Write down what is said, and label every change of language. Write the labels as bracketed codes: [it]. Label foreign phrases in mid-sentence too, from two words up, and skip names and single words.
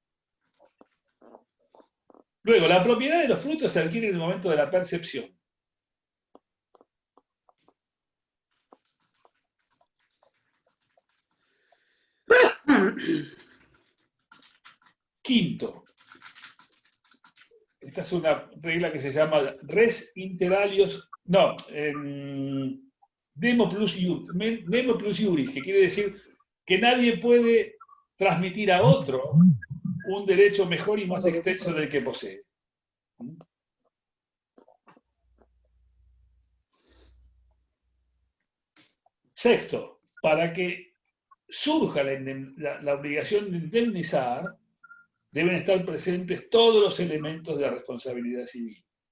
[es] Luego, la propiedad de los frutos se adquiere en el momento de la percepción. Quinto, esta es una regla que se llama [la] res inter alios, nemo plus iuris, [es] que quiere decir que nadie puede transmitir a otro un derecho mejor y más extenso del que posee. Sexto, para que surja la obligación de indemnizar, deben estar presentes todos los elementos de la responsabilidad civil.